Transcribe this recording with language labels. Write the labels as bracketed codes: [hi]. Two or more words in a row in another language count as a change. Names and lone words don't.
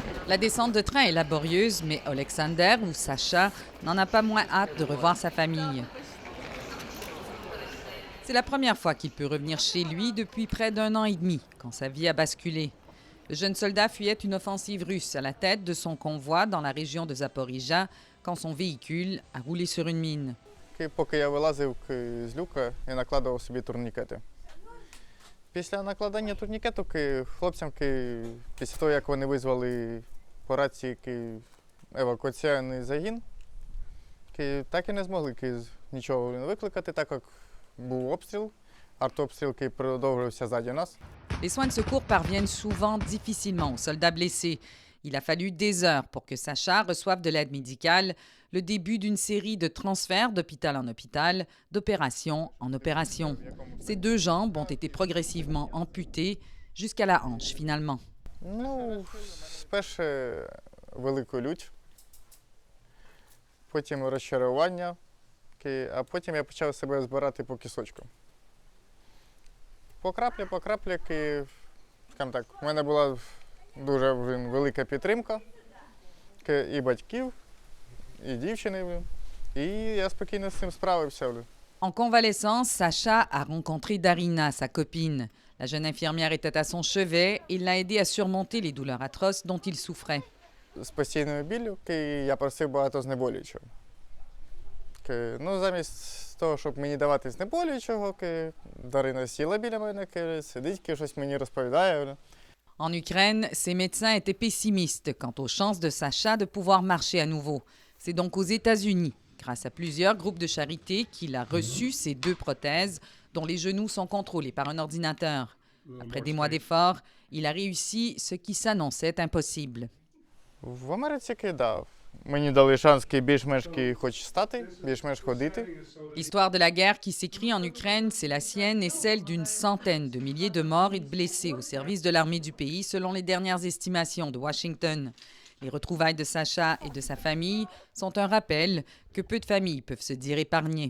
[fr] La descente de train est laborieuse, mais Alexander, ou Sacha, n'en a pas moins hâte de revoir sa famille. C'est la première fois qu'il peut revenir chez lui depuis près d'1 an et demi, quand sa vie a basculé. Le jeune soldat fuyait une offensive russe à la tête de son convoi dans la région de Zaporizhzhia quand son véhicule a roulé sur une mine. [uk] Поки я вилазив з люка і накладав собі турнікети. Після накладання турнікету хлопцям, після того, як вони визвали по рації евакуаційний загін, так і не змогли нічого викликати, так як був обстріл, артобстріл продовжувався ззаді нас. [fr] Les soins de secours parviennent souvent difficilement aux soldats blessés. Il a fallu des heures pour que Sacha reçoive de l'aide médicale, le début d'une série de transferts d'hôpital en hôpital, d'opération en opération. Ses 2 jambes ont été progressivement amputées jusqu'à la hanche finalement. [uk] Спершу велику лють, потім розчарування, а потім я почав себе збирати по кісочку. По краплі, скажімо так, у мене була дуже велика підтримка і батьків, і дівчини, і я спокійно з цим справився. [fr] En convalescence, Sacha a rencontré Darina, sa copine. La jeune infirmière était à son chevet et l'a aidé à surmonter les douleurs atroces dont il souffrait. [uk] З постійною біллю я просив багато знеболюючого. Замість того, щоб мені давати знеболюючого, Дарина сіла біля мене, сидить, щось мені розповідає. [fr] En Ukraine, ses médecins étaient pessimistes quant aux chances de Sacha de pouvoir marcher à nouveau. C'est donc aux États-Unis, grâce à plusieurs groupes de charité, qu'il a reçu ces 2 prothèses dont les genoux sont contrôlés par un ordinateur. Après des mois d'efforts, il a réussi ce qui s'annonçait impossible. [uk] В Америці мені дали шанс більш-менш хоч стати, більш-менш ходити. [fr] L'histoire de la guerre qui s'écrit en Ukraine, c'est la sienne et celle d'une centaine de milliers de morts et de blessés au service de l'armée du pays, selon les dernières estimations de Washington. Les retrouvailles de Sacha et de sa famille sont un rappel que peu de familles peuvent se dire épargnées.